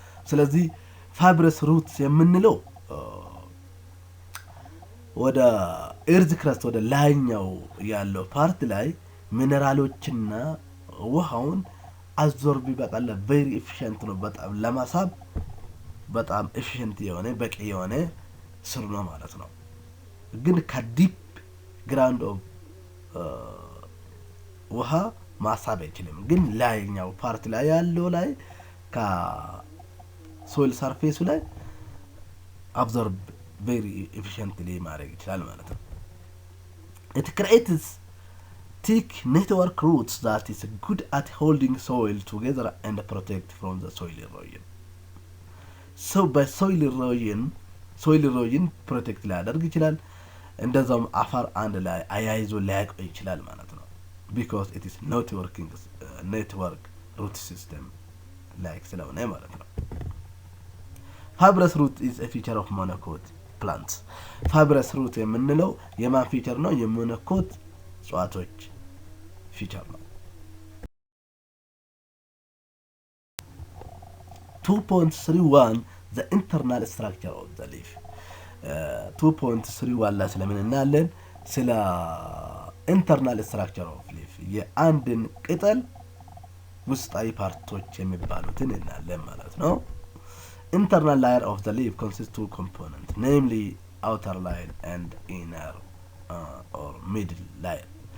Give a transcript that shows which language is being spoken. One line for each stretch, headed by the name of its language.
Amharic: ስለዚህ fibrous roots የምንለው ወደ ኤርዝ ክረስት ወደ ላይኛው ያለው ፓርት ላይ ሚነራሎችና ውሃውን አብዞርብ በቃላ very efficient ነው በጣም ለማሳብ በጣም efficient የሆነ በቂ የሆነ ስር ነው ማለት ነው። ግን ከዲፕ ግራውንድ ኦፍ ውሃ ማሳብ አይችልም። ግን ላይኛው ፓርት ላይ ያለው ላይ ከሶይል ሰርፌሱ ላይ አብዞርብ ቬሪ ኤፊሽንትሊ ማድረግ ይችላል ማለት ነው።
English: it creates thick network roots that is good at holding soil together and protect from the soil erosion. so by soil erosion protect ሊያደርግ ይችላል።
Amharic: እንደዛውም አፈር አንድ ላይ አያይዞ ሊያቆይ ይችላል ማለት ነው።
English: because it is network root system like
Amharic: ስለሆነ ማለት ነው።
English: fibrous root is a feature of monocot plants.
Amharic: fibrous root የምንለው የማን ፊቸር ነው? የሞኖኮት እጽዋቶች ፊቸር ነው። 2.31
English: the internal structure of the leaf
Amharic: 2.31 ላይ ስለምን እናያለን?
English: ስለ internal structure of leaf
Amharic: የአንድን ቅጠል ውስጣዊ ፓርቶች የሚባሉትን እናያለን ማለት ነው።
English: internal layer of the leaf consists two components, namely outer layer and inner or middle layer.